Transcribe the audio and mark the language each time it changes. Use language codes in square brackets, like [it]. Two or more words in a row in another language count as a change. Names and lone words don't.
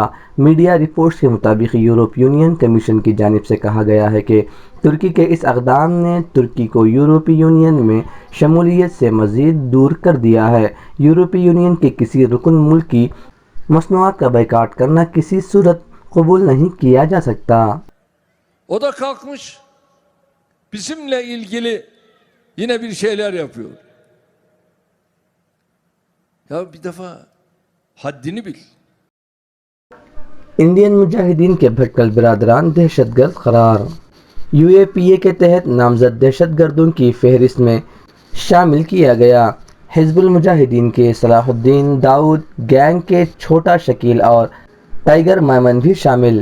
[ur] میڈیا رپورٹس کے مطابق یورپی یونین کمیشن کی جانب سے کہا گیا ہے کہ ترکی کے اس اقدام نے ترکی کو یورپی یونین میں شمولیت سے مزید دور کر دیا ہے۔ یورپی یونین کے کسی رکن ملک کی مصنوعات کا بائیکاٹ کرنا کسی صورت قبول نہیں کیا جا سکتا۔ [tr] O da kalkmış bizimle ilgili yine bir şeyler yapıyor. Ya bir defa haddini bil. [ur] انڈین مجاہدین کے بھٹکل برادران دہشت گرد قرار۔ UAPA کے تحت نامزد دہشت گردوں کی فہرست میں شامل کیا گیا۔ حزب المجاہدین کے صلاح الدین داؤد گینگ کے چھوٹا شکیل اور ٹائیگر میمن بھی شامل۔